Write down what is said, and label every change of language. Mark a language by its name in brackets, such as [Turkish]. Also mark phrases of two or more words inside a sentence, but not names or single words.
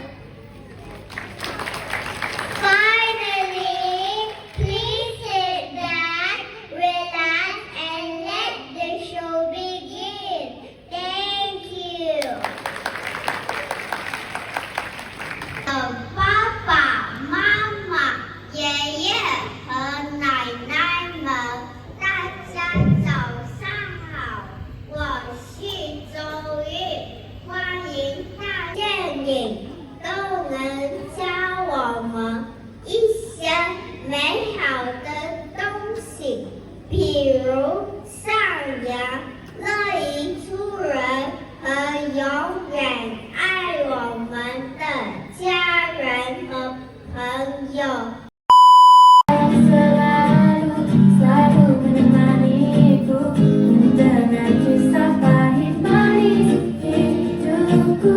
[English] Finally, please sit back, relax, and let the show begin. Thank you. Papa, Mama, [Chinese] 爷爷和奶奶们，大家早上好，我是周玉，欢迎大电影都能教我们一些美好的东西，比如善良、乐于助人和永远爱我们的家人和朋友。 [Indonesian] Selalu menemaniku dengan kisah pahit manis hidupku.